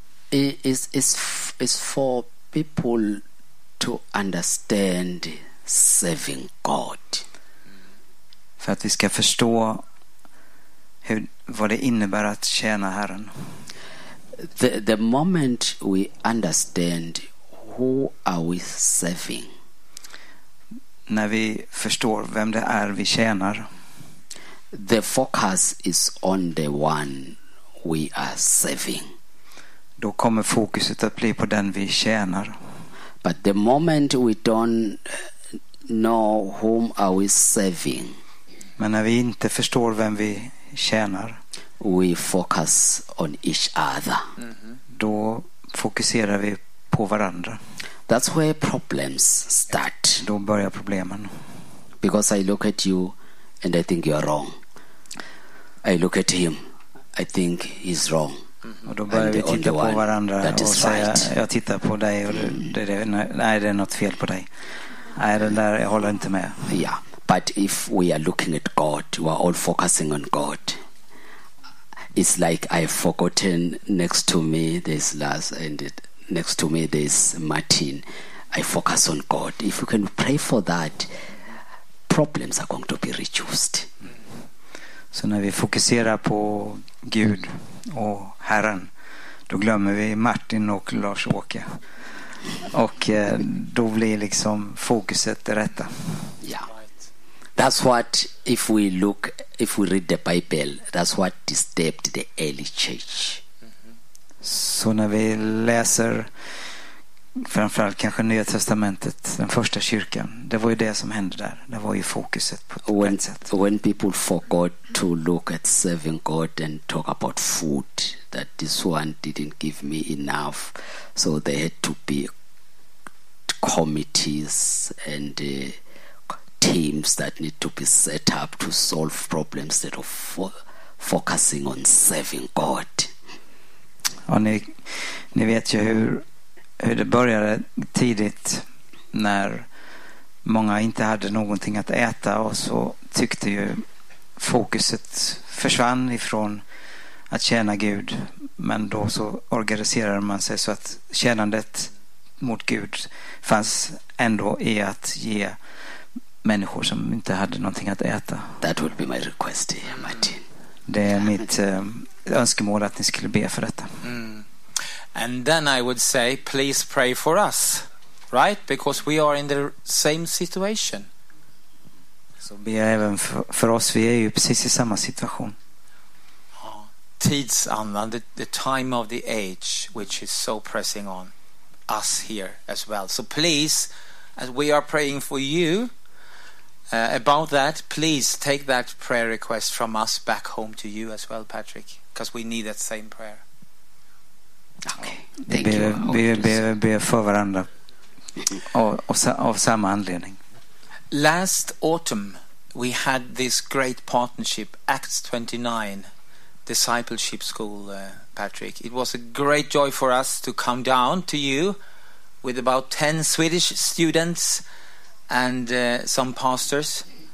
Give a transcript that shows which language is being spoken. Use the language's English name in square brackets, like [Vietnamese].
[English] It's for people to understand serving God. [Swedish] För att vi ska förstå hur, vad det innebär att tjäna Herren. [English] The moment we understand who are we serving, [Swedish] när vi förstår vem det är vi tjänar, [English] the focus is on the one we are serving, [Swedish] då kommer fokuset att bli på den vi tjänar. [English] But the moment we don't know whom are we serving, [Swedish] men när vi inte förstår vem vi tjänar, [English] we focus on each other. Mm-hmm. [Swedish] Då fokuserar vi på varandra. [English] That's where problems start. [Swedish] Då börjar problemen. [English] Because I look at you and I think you're wrong. I look at him, I think he's wrong. Mm-hmm. [Swedish] Och då börjar [English] and [Swedish] vi titta på varandra och säga, right. Jag tittar på dig och nej, det är något fel på dig. Nej, den där, jag håller inte med. Yeah. [English] But if we are looking at God, we are all focusing on God. It's like I've forgotten next to me this last and it, next to me this Martin. I focus on God. If you can pray for that, problems are going to be reduced. [Swedish] Så när vi fokuserar på Gud och Herren, då glömmer vi Martin och Lars-Åke. Och då blir liksom fokuset det rätta. Yeah. [English] That's what, if we look, if we read the Bible, that's what disturbed the early church. [Swedish] Så när vi läser framförallt kanske Nya Testamentet, den första kyrkan, det var ju det som hände där. Det var ju fokuset på rätt sätt. [English] When people forgot to look at serving God and talk about food, that this one didn't give me enough, so there had to be committees and teams that need to be set up to solve problems instead of focusing on serving God. [Swedish] Och ni vet ju hur det började tidigt när många inte hade någonting att äta, och så tyckte ju fokuset försvann ifrån att tjäna Gud, men då så organiserade man sig så att tjänandet mot Gud fanns ändå i att ge människor som inte hade någonting att äta. [English] That would be my request, Martin. [Swedish] Det är mitt önskemål att ni skulle be för detta. Mm. [English] And then I would say, please pray for us, right? Because we are in the same situation. [Swedish] Så be även för oss. Vi är ju precis i samma situation. Tidsandan, [English] the time of the age, which is so pressing on us here as well. So please, as we are praying for you. About that, please take that prayer request from us back home to you as well, Patrick, because we need that same prayer. Okay, thank you. [Swedish] Be för varandra av samma anledning. [English] Last autumn, we had this great partnership, Acts 29 Discipleship School, Patrick. It was a great joy for us to come down to you with about 10 Swedish students and some pastors.